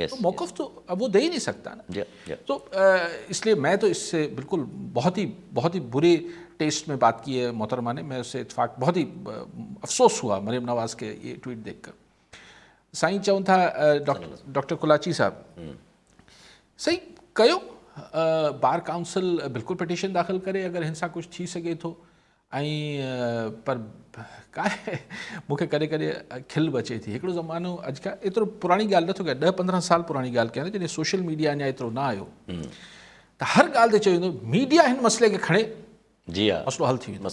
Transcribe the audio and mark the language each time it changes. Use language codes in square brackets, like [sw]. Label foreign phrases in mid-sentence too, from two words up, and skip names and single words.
[ur] تو موقف تو اب وہ دے ہی نہیں سکتا نا. تو اس لیے میں تو اس سے بالکل بہت ہی برے ٹیسٹ میں بات کی ہے محترمہ نے. میں اس سے اتفاق، بہت ہی افسوس ہوا مریم نواز کے یہ ٹویٹ دیکھ کر. [sd] سائیں چون تھا ڈاکٹر کولاچی صاحب صحیح کہو، [en] bar council [sd] بالکل پٹیشن داخل کرے اگر ہنسا کچھ تھی سکے تو، ऐं पर काहे मूंखे कॾहिं कॾहिं खिल बि अचे थी। हिकिड़ो ज़मानो अॼु खां एतिरो पुराणी ॻाल्हि नथो कयां, 10-15 साल पुराणी ॻाल्हि कयां जॾहिं [en] social media [sd] अञा एतिरो न आयो त हर ॻाल्हि ते चयो वेंदो मीडिया हिन मसइले खे खणे, जी हा, मसइलो हल थी वेंदो,